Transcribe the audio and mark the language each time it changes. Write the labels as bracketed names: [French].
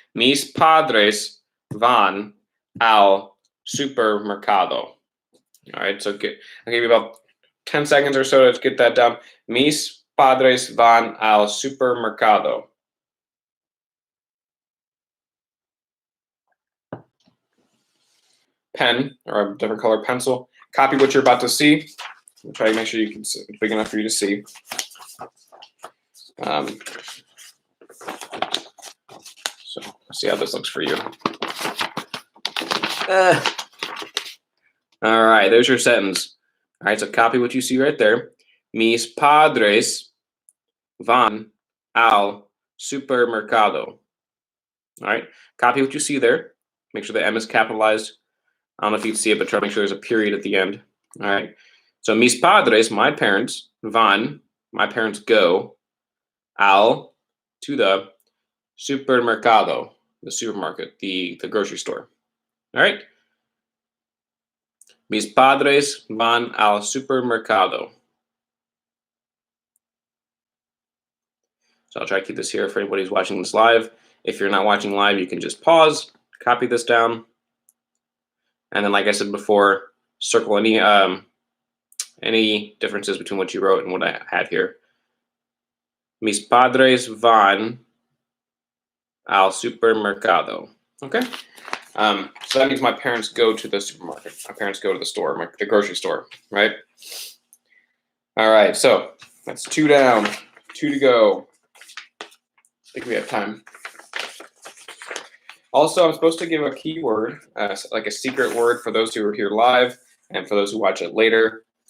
[Spanish] Mis padres van al supermercado. [English] All right, so I'll give you about 10 seconds or so to get that down. [Spanish] Mis padres van al supermercado. [English] Pen or a different color pencil. Copy what you're about to see. We'll try to make sure you can see, it's big enough for you to see. So let's see how this looks for you. All right, there's your sentence. All right, so copy what you see right there. [Spanish] Mis padres van al supermercado. [English] All right, copy what you see there. Make sure the M is capitalized. I don't know if you can see it, but try to make sure there's a period at the end. All right, so [Spanish] mis padres, [English] my parents, van, my parents go, al, to the supermercado. the supermarket, the grocery store. All right. [Spanish] Mis padres van al supermercado. [English] So I'll try to keep this here for anybody who's watching this live. If you're not watching live, you can just pause, copy this down, and then, like I said before, circle any differences between what you wrote and what I had here. [Spanish] Mis padres van al supermercado. [English] Okay. So that means my parents go to the supermarket. My parents go to the store, the grocery store, right? All right. So that's 2 down, 2 to go. I think we have time. Also, I'm supposed to give a keyword, like a secret word for those who are here live and for those who watch it later.